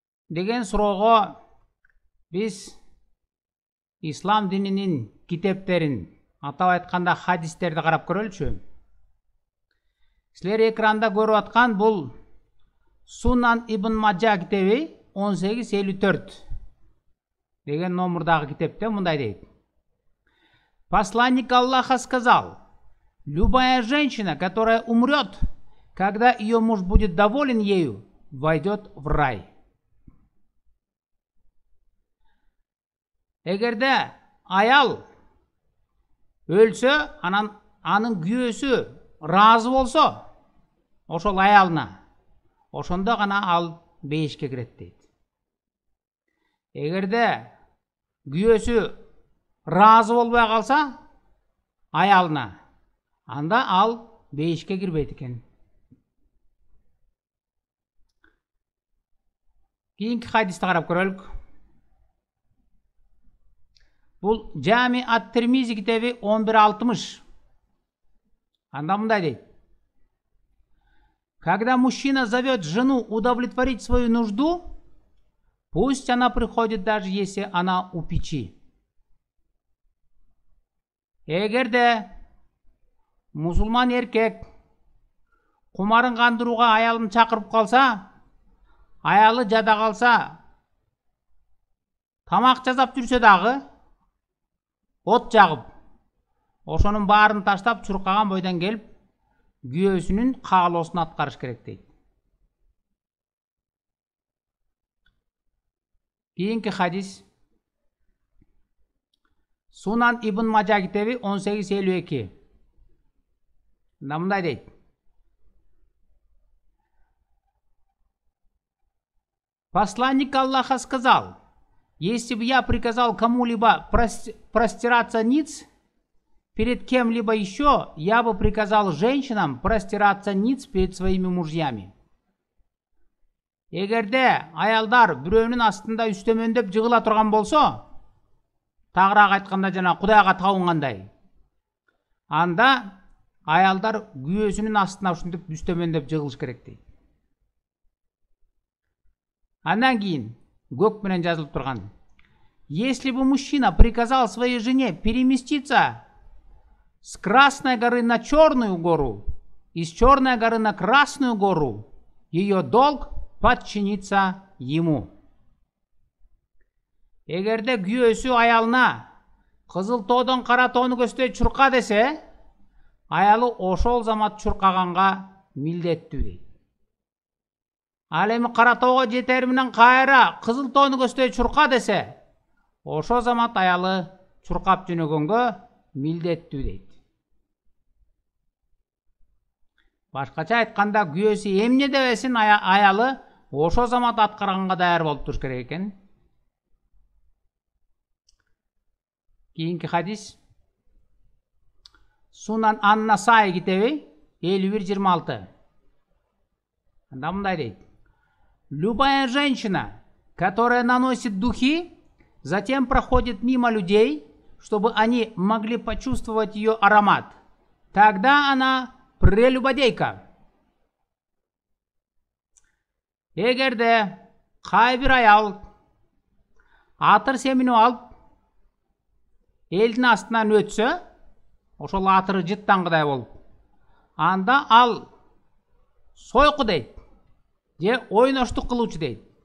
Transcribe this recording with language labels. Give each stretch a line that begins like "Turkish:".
Kyrgyz: Деген суроого биз İslam dininin китептерин, атап айтканда хадистерди карап көрөлүчү. Силер экранда көрүп аткан бул Сунан ибн Маджа китеби 1854 деген номурдагы китепте мындай дейт.
Russian: Посланник Аллаха сказал: любая женщина, которая умрет, когда ее муж будет доволен ею, войдет в рай.
Kyrgyz: Эгерде аял өлсө, анын күйөөсү ыраазы болсо ошол аялына, ошондо гана ал бейишке кирет дейт. Эгерде күйөөсү ыраазы болбой калса аялына, анда ал бейишке кирбейт экен. Кийинки хадисти карап көрөлүк. Бул Жами ат-Тирмизи китеби 1160. Анда мындай дейт.
Russian: Когда мужчина зовет жену удовлетворить свою нужду, пусть она приходит, даже если она у печи.
Kyrgyz: Эгерде мусулман эркек кумарын кандырууга аялын чакырып калса, аялы жада калса, тамак жасап жүрсө дагы, от жагып, ошонун баарын таштап чуркаган бойдон келип, күйөөсүнүн каалоосун аткарыш керек дейт. Кийинки хадис Сунан ибн Маджа китеби 1852. Мындай дейт.
Russian: Посланник Аллаха сказал: если бы я приказал кому-либо простираться ниц перед кем-либо еще, я бы приказал женщинам простираться ниц перед своими мужьями.
Kyrgyz: Эгерде аялдар бирөөнүн астында үстөмөндөп жыгыла турган болсо, тагыраак айтканда жана Кудайга табынгандай, анда аялдар күйөөсүнүн астына ушинтип үстөмөндөп жыгылыш керек дейт. Андан кийин көк менен жазылып турган:
Russian: если бы мужчина приказал своей жене переместиться с Красной горы на Черную гору и с Черной горы на Красную гору, ее долг подчиниться ему.
Kyrgyz: Эгерде күйөөсү аялына кызыл тоодон кара тоону көздөй чурка десе, аялы ошол замат чуркаганга милдеттүү дейт. Ал эми кара тоого жетери менен кайра кызыл тоону көздөй чурка десе, ошол замат аялы чуркап жөнөгөнгө милдеттүү дейт. Башкача айтканда, күйөөсү эмне дебесин, аялы ошол замат аткарганга даяр болуп туруш керек экен. Кийинки хадис Сунан ан-Насаи китеби 51-26. Анда мындай дейт.
Russian: Любая женщина, которая наносит духи, затем проходит мимо людей, чтобы они могли почувствовать ее аромат, тогда она прелюбодейка.
Kyrgyz: Эгерде кайбир аял атыр семинип алып элдин астынан өтсө, ошол атыры жыттангыдай болуп, анда ал сойку дейт, же ойноштук кылуучу дейт.